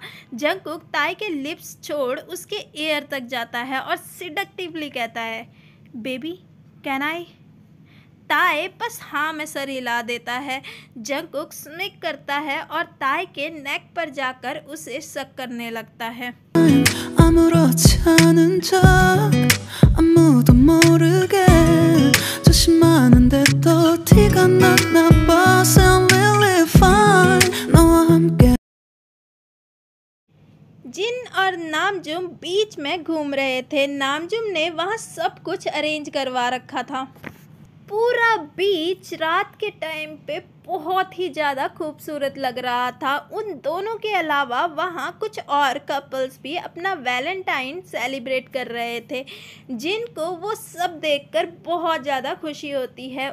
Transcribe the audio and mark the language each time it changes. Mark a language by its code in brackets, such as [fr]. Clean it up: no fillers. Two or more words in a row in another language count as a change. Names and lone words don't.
[hi] जंगकुक ताई के लिप्स छोड़ उसके ईयर तक जाता है और सिडक्टिवली कहता है, [en] baby can I. [hi] ताई बस हाँ में सर हिला देता है। जंगकुक स्मिक करता है और ताई के नेक पर जाकर उसे सक करने लगता है। [ko] 아무렇지 않은 척 아무도 모르게 조심하는데 또 티가 났나 봐. [en] I'm really fine [ko] 너와 함께. [hi] जिन और नामजुम बीच में घूम रहे थे। नामजुम ने वहाँ सब कुछ अरेंज करवा रखा था। पूरा बीच रात के टाइम पे बहुत ही ज़्यादा खूबसूरत लग रहा था। उन दोनों के अलावा वहाँ कुछ और कपल्स भी अपना [en] Valentine celebrate [hi] कर रहे थे, जिनको वो सब देखकर बहुत ज़्यादा खुशी होती है।